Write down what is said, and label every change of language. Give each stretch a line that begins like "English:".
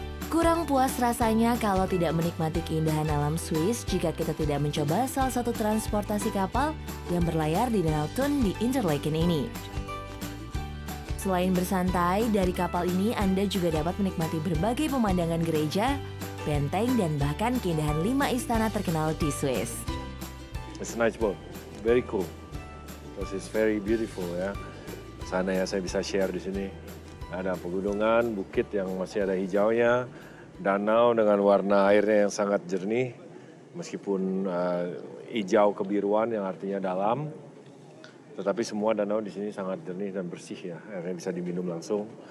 Indonesian: Kurang puas rasanya kalau tidak menikmati keindahan alam Swiss jika kita tidak mencoba salah satu transportasi kapal yang berlayar di Danau Thun di Interlaken ini. Selain bersantai, dari kapal ini Anda juga dapat menikmati berbagai pemandangan gereja, benteng, dan bahkan keindahan 5 istana terkenal di Swiss.
English: It's a nice boat, very cool, because it's very beautiful ya.
Indonesian: Sana ya saya bisa share di sini. Ada pegunungan, bukit yang masih ada hijaunya, danau dengan warna airnya yang sangat jernih, meskipun hijau kebiruan yang artinya dalam, tetapi semua danau di sini sangat jernih dan bersih ya, airnya bisa diminum langsung.